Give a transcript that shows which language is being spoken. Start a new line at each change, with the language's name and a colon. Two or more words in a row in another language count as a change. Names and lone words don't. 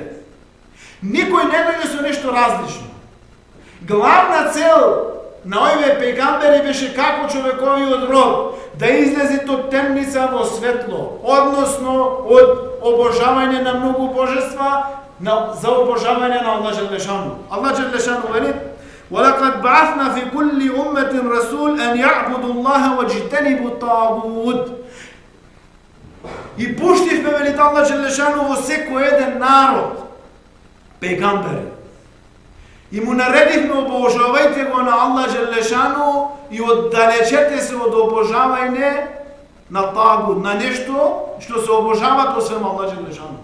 Macedonian: Никој не дојде со нешто различно. Главна цел на овие пегамбери беше како човековиот род да излезе од темница во светло, односно од обожавање на многу божества за обожавање на
Arabic: الله جل شأنه. الله جل شأنه
Macedonian: вели:
Arabic: وَلَقَدْ بَعَثْنَا فِي كُلِّ أُمَّةٍ رَسُولًا أَنْ يَعْبُدُوا اللَّهَ وَاجْتَنِبُوا الطَّاغُوتَ.
Macedonian: И пуштивме, вели
Arabic: الله جل شأنه,
Macedonian: во секој еден народ пегамбери. И му наредивме: обожавајте го на
Arabic: الله جل شأنه
Macedonian: и оддалечете се од обожавање на тагут, на нешто што се обожават освен
Arabic: الله جل شأنه.